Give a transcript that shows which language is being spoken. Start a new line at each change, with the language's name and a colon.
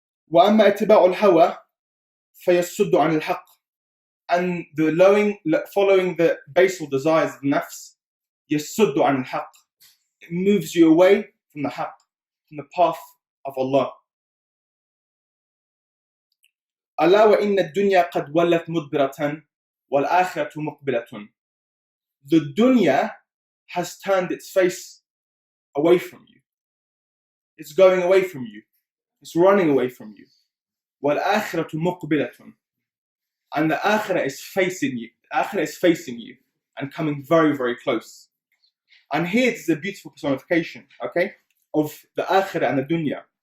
Arabic: وأما اتباع الهوى فيصد عن الحق,
English: and the following the basal desires of nafs,
Arabic: يصد عن الحق,
English: it moves you away from the haqq, from the path of Allah.
Arabic: ألا وإن الدنيا قد ولت مدبرة والآخرة مقبلة.
English: The dunya has turned its face away from you. It's going away from you. It's running away from you.
Arabic: وَالْآخِرَةُ مُقْبِلَةٌ,
English: and the akhirah is facing you. The akhirah is facing you and coming very, very close. And here is a beautiful personification, okay, of the akhirah and the dunya.